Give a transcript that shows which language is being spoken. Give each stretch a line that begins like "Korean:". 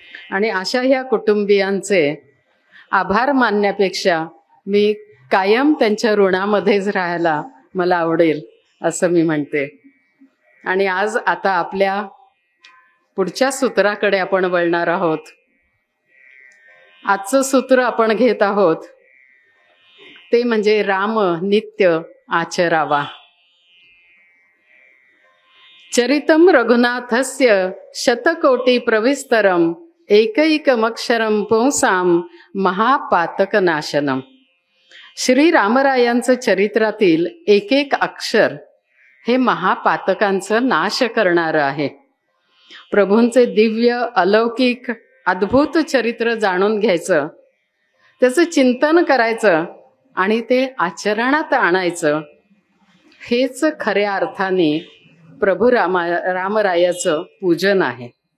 Marathi: आणि अशा ह्या कुटुंबियांचे आभार मानण्यापेक्षा मी कायम त्यांच्या ऋणामध्येच राहायला मला आवडेल असं मी म्हणते. आणि आज आता आपल्या पुढच्या सूत्राकडे आपण वळणार आहोत. आजचं सूत्र आपण घेत आहोत ते म्हणजे राम नित्य आचरावा.
Sanskrit: चरितम रघुनाथस्य शतकोटी प्रविस्तरम एकैकमक्षरम पुंसाम महापातकनाशनम.
Marathi: श्री रामरायांचं चरित्रातील एक एक अक्षर हे महापातकांचं नाश करणारं आहे. प्रभूंचे दिव्य अलौकिक अद्भुत चरित्र जाणून घ्यायचं, त्याचं चिंतन करायचं आणि ते आचरणात आणायचं, हेच खऱ्या अर्थाने प्रभू रामरायाचं पूजन आहे.